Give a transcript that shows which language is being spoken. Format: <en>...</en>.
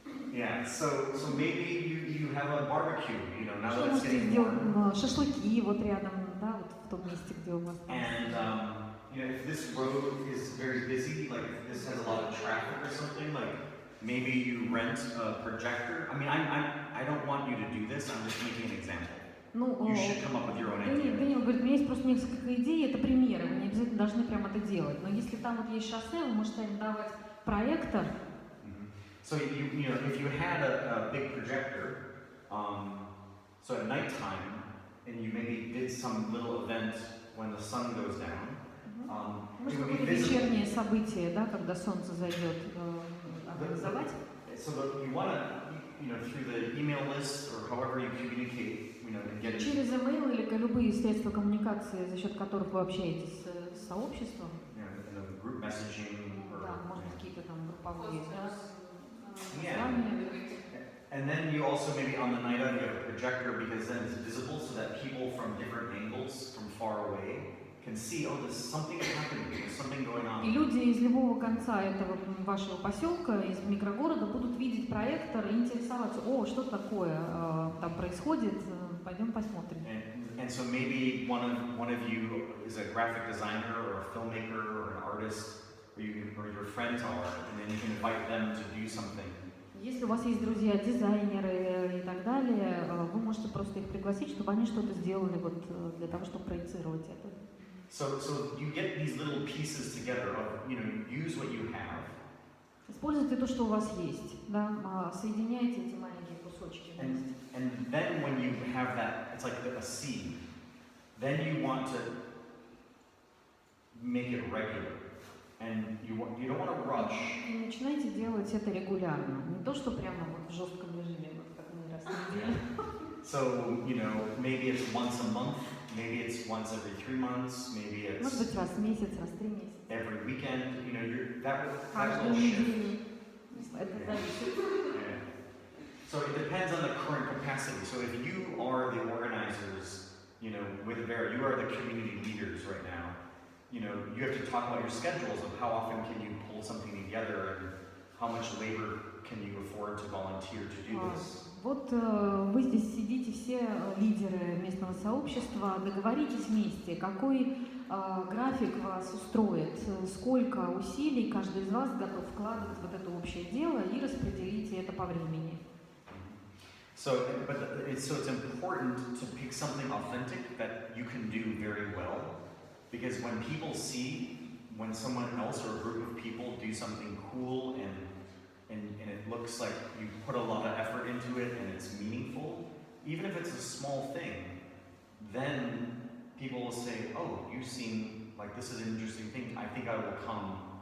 <en>Yeah, so maybe you have a barbecue, now</en> <ru>Что</ru> <en>that it's</en> <ru>можете</ru> <en>getting</en> <ru>сделать?</ru> <en>warm.</en> <ru>Шашлыки вот рядом, да, вот в том месте, где у вас.</ru> <en>And if this road is very busy, like if this has a lot of traffic or something, like maybe you rent a projector. I mean, I don't want you to do this. I'm just making an example. You should come up with your own idea.</en> <ru>Дэниэл говорит, у меня есть просто несколько идей, это примеры, вы не обязательно должны прямо это делать. Но если там вот есть шоссе, вы можете арендовать проектор.</ru> <en>So if you had a big projector, so at nighttime, and you maybe did some little event when the sun goes down,</en> <ru>Может,</ru> <en>it would be</en> <ru>какое-то</ru> <en>visible.</en> <ru>вечернее событие, да, когда солнце зайдет, организовать.</ru> <en>So that you want to, through the email list or however you communicate, and get it.</en> <ru>Через email или любые средства коммуникации, за счет которых вы общаетесь с сообществом.</ru> <en>Group messaging or</en> <ru>Да, может быть, какие-то там групповые, да,</ru> <en>Yeah.</en> <ru>названия.</ru> <en>And then you also maybe on the night of you have a projector because then it's visible so that people from different angles from far away can see, oh, there's something happening, there's something going on.</en> <ru>И люди из любого конца этого вашего поселка, из микрогорода, будут видеть проектор и интересоваться, о, что такое там происходит, пойдем посмотрим.</ru> <en>And so maybe one of you is a graphic designer or a filmmaker or an artist, or your friends are, and then you can invite them to do something.</en> <ru>Если у вас есть друзья, дизайнеры и так далее, вы можете просто их пригласить, чтобы они что-то сделали вот для того, чтобы проецировать это.</ru> <en>So you get these little pieces together of, use what you have.</en> <ru>Используйте то, что у вас есть, да, соединяйте эти маленькие кусочки вместе.</ru> <en>And then when you have that, it's like a seed. Then you want to make it regular. And you don't want to rush.</en> <ru>И начинайте делать это регулярно. Не то, что прямо вот в жестком режиме, вот как мы раз в неделю.</ru> <en>So, maybe it's once a month, maybe it's once every 3 months, maybe it's</en> <ru>Может быть, раз в месяц, раз в 3 месяца.</ru> <en>every weekend, that</en> <ru>Каждую</ru> <en>will shift.</en> <ru>неделю. Это зависит.</ru> <en>Yeah. So it depends on the current capacity. So if you are the organizers, you are the community leaders right now, you know, you have to talk about your schedules of how often can you pull something together and how much labor can you afford to volunteer to do this.</en> <ru>Вот вы здесь сидите все лидеры местного сообщества, договоритесь вместе, какой график вас устроит, сколько усилий каждый из вас готов вкладывать в вот это общее дело и распределите это по времени.</ru> <en>So it's important to pick something authentic that you can do very well, because when people see when someone else or a group of people do something cool and it looks like you put a lot of effort into it and it's meaningful, even if it's a small thing, then people will say, oh, you seem like this is an interesting thing, I think I will come.</en>